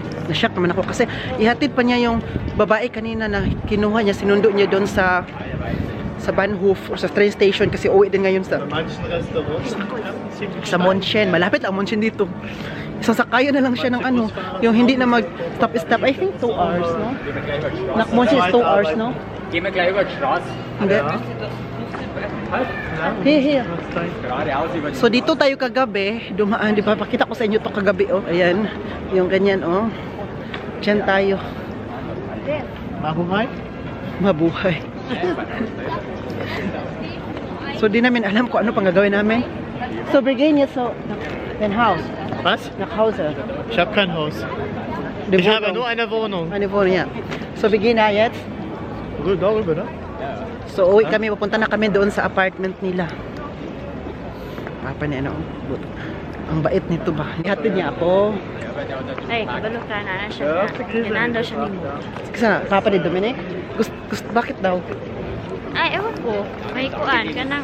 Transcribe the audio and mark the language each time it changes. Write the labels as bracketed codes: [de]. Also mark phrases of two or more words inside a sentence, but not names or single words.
[tl] Na-shock naman ako kasi ihatid pa niya yung babae kanina na kinuha niya, sinundo niya doon sa Bahnhof or sa [en] train station [tl] kasi uwi din ngayon sa München. Malapit lang München dito. Sasakayan na lang siya ng ano, yung hindi na mag-stop. [en] I think 2 hours, no? Nach München is 2 hours, no? [de] Gehen wir gleich über die Straße. [tl] Hindi. Here. [de] Geradeaus über die [tl] So dito tayo kagabi, dumaan, di ba? Pakita ko sa inyo to kagabi, oh. Ayan, yung ganyan, oh. Diyan tayo. Mabuhay. So di namin alam kung ano pang gagawin namin. [de] So wir gehen jetzt so dein Haus. Was? Nach Hause. Ich habe kein Haus. Die Ich habe Wohnung. nur eine Wohnung. Eine Wohnung, ja. So wir gehen na jetzt. Darüber, ne? [tl] So uwi kami, pupunta na kami doon sa apartment nila. Papa niya, ano? Ang bait nito ba? Ihatid niya ako. [ceb] Ay, kabalo ka na siya. Kailangan daw siya nimo. [tl] Sa Papa ni Dominic? Bakit daw? Ay, ewan ko. May kuan ka nang.